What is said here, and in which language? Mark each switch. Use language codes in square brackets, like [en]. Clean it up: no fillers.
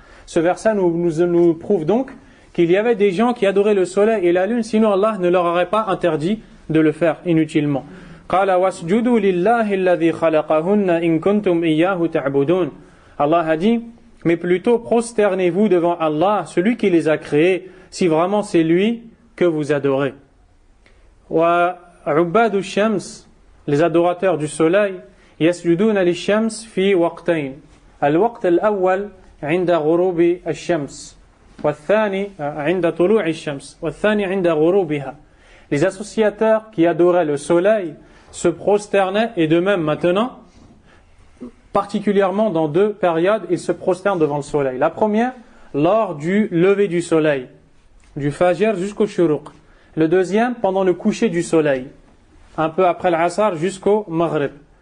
[fr] Ce verset nous prouve donc qu'il y avait des gens qui adoraient le soleil et la lune, sinon Allah ne leur aurait pas interdit de le faire inutilement. [ar] قَالَ وَاسْجُدُوا لِلَّهِ الَّذِي خَلَقَهُنَّ إِن كُنْتُمْ إِيَّاهُ تَعْبُدُونَ. [fr] Allah a dit, mais plutôt prosternez-vous devant Allah, celui qui les a créés, si vraiment c'est lui que vous adorez. [ar] وعباد الشمس, [fr] les adorateurs du soleil, [ar] يسجدون للشمس في وقتين. الوقت الأول عند غروب الشمس والثاني عند طلوع الشمس والثاني عند غروبها. [fr] Les associateurs qui adoraient le soleil se prosternaient, et de même maintenant, particulièrement dans deux périodes, ils se prosternent devant le soleil. La première, lors du lever du soleil, du fajr jusqu'au shuruq. Le deuxième, pendant le coucher du soleil, un peu après l'asr jusqu'au maghrib.